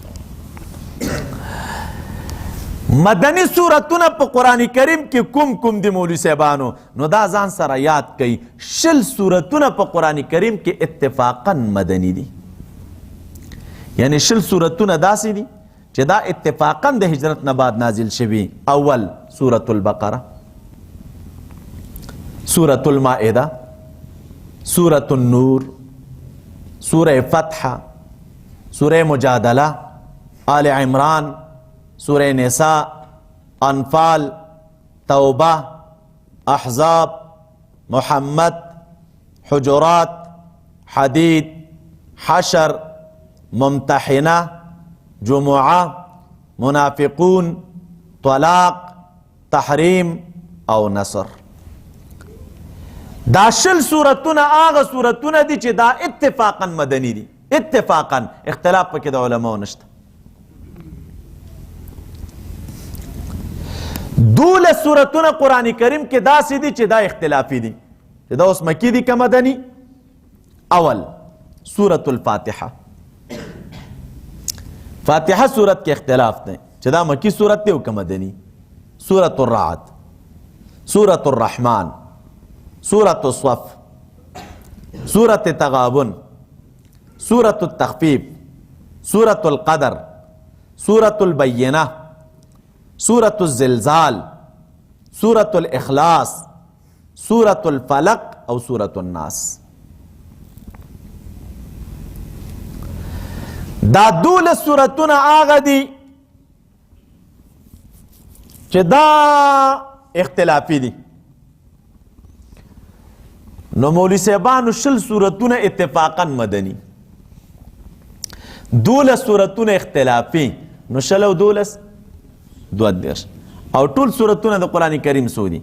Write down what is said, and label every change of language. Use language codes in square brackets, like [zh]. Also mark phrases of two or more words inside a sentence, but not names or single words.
[ps] مدني صورتونه په قرآن کریم کې کوم دي مولوي صاحبانو؟ نو دا ځان سره یاد کوي 20 صورتونه په قرآن کریم کې اتفاقا مدني دي. یعنی 20 صورتونه داسې دي چې دا اتفاقا د هجرت نه بعد نازل شوي. اول سورة البقره، سورة المائده، سورة النور، سورة فتح، سورة مجادله، آل عمران، سورة نساء، انفال، توبه، احزاب، محمد، حجرات، حدید، حشر، ممتحنه، جمعه، منافقون، طلاق، تحریم او نصر. دا 20 سورتونه هغه سورتونه دي چې دا اتفاقا مدني دي. اتفاقا، اختلاف پکې د علماو نشته. 12 سورتونه قرآن کریم کې داسې دي چې دا اختلافي دي چې دا اوس مکی دي که مدني. اول سورة الفاتحه. فاتحه صورت کې اختلاف دی چې دا مکی صورت دی او که مدني. سورة الرعد، سورة الرحمن، سورة الصف، سورة التغابن، سورة التخفيف، سورة القدر، سورة البينة، سورة الزلزال، سورة الإخلاص، سورة الفلق او سورة الناس. دا 12 سورتونه هغه دي چې دا اختلافي دي. نو مولوی صاحبانو 20 سورتونه اتفاقا مدني، 12 سورتونه اختلافي، نو 20 او 12 22 او ټول سورتونه د قرآن کریم څو دي؟